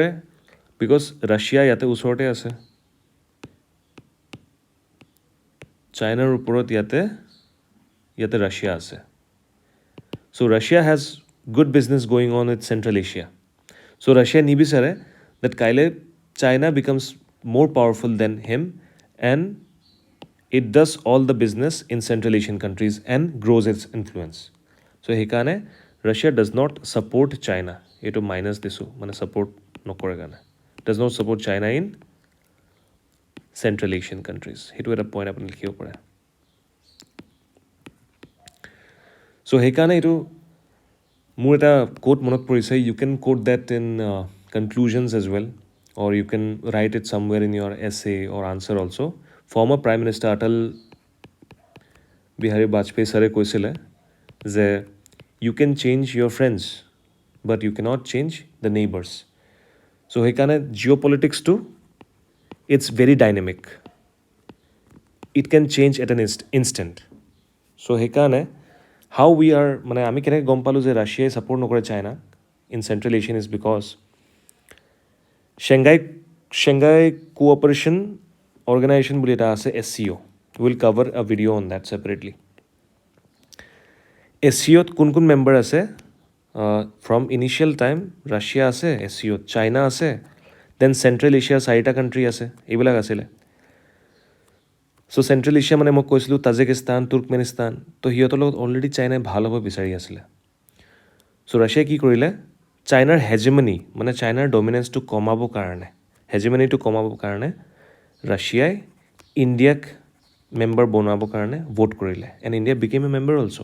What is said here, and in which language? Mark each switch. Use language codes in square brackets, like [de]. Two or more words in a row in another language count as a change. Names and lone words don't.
[as] বিকজ ৰাছিয়া ইয়াতে ওচৰতে আছে, চাইনাৰ ওপৰত ইয়াতে ৰাছিয়া আছে। [en] So Russia has good business going on with Central Asia. চ' [as] ৰাছিয়াই নিবিচাৰে [en] দেট কাইলৈ China becomes more powerful than him and it does all the business in Central Asian countries and grows its influence. So সেইকাৰণে Russia does not support China. [as] এইটো মাইনাছ দিছোঁ, মানে ছাপৰ্ট নকৰে কাৰণে। [en] does not support China in Central Asian countries. [as] সেইটো এটা পইণ্ট আপুনি লিখিব পাৰে। চ' সেইকাৰণে এইটো মোৰ এটা কোট মনত পৰিছে, [en] you can quote that in conclusions as well, or you can write it somewhere in your essay or answer also. Former Prime Minister Atal Bihari Vajpayee [as] ছাৰে কৈছিলে যে [en] you can change your friends but you cannot change the neighbors. So সেইকাৰণে জিঅ'পলিটিক্সটো it's very dynamic. It can change at an instant. [as] So সেইকাৰণে [en] how we are [as] মানে আমি কেনেকৈ গম পালোঁ যে ৰাছিয়াই ছাপোৰ্ট নকৰে চাইনাক [en] in Central Asian is because [as] Shanghai Cooperation Organization বুলি এটা আছে SCO. [en] We'll cover a video on that separately. [as] SCOত কোন কোন মেম্বাৰ আছে? [en] From initial time [as] ৰাছিয়া আছে SCOত, চাইনা আছে, দেন চেণ্ট্ৰেল এছিয়াৰ 4টা কাণ্ট্ৰি আছে, এইবিলাক আছিলে। চ' চেণ্ট্ৰেল এছিয়া মানে মই কৈছিলোঁ তাজিকিস্তান, তুৰ্কমেনিস্তান, তো সিহঁতৰ লগত অলৰেডি চাইনাই ভাল হ'ব বিচাৰি আছিলে। চ' ৰাছিয়াই কি কৰিলে, চাইনাৰ হেজেমনি মানে চাইনাৰ ডমিনেঞ্চটো কমাবৰ কাৰণে, হেজেমনিটো কমাবৰ কাৰণে ৰাছিয়াই ইণ্ডিয়াক মেম্বাৰ বনাবৰ কাৰণে ভোট কৰিলে, [en] and India became a member also'.